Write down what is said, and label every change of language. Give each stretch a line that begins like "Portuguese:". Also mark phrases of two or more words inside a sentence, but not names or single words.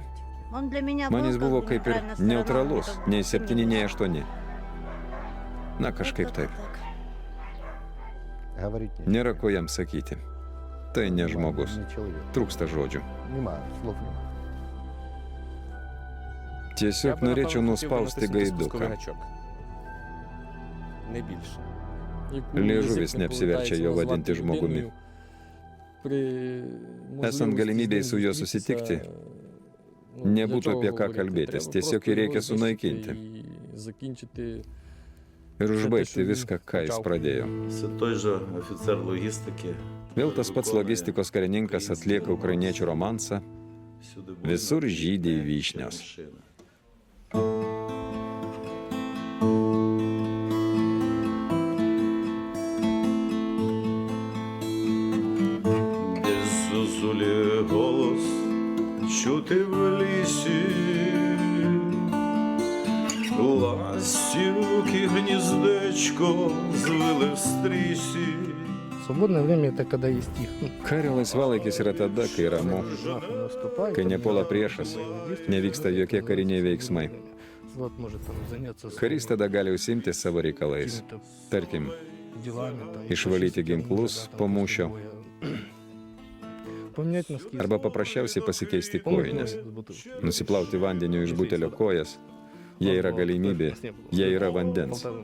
Lithuanian: Man jis buvo kaip ir neutralus, nei 7, nei 8. Na, kažkaip taip. Nėra ko jam sakyti. Tai ne žmogus. Trūksta žodžių. Tiesiog norėčiau nuspausti gaiduką.
Ukrainian: Не більше.
Lithuanian: Liežuvis neapsiverčia jo vadinti žmogumi. Esant galimybėj su juo susitikti, nebūtų apie ką kalbėtis, tiesiog jį reikia sunaikinti ir užbaigti viską, ką jis pradėjo. Vėl tas pats logistikos karininkas atlieka ukrainiečių romansą Visur žydi vyšnios.
Ukrainian: Зозулі голос чути в лісі, ластівки гніздечко звили в стрісі.
Russian: Свободное время это когда есть их.
Lithuanian: Kario laisvalaikis yra tada, kai ramu, kai nepuola priešas, nevyksta jokie kariniai veiksmai. Karys tada gali užsiimti savo reikalais. Tarkim, išvalyti ginklus po mūšio arba paprasčiausiai pasikeisti kojines, nusiplauti vandeniu iš butelio kojas, jei yra galimybė, jei yra vandens.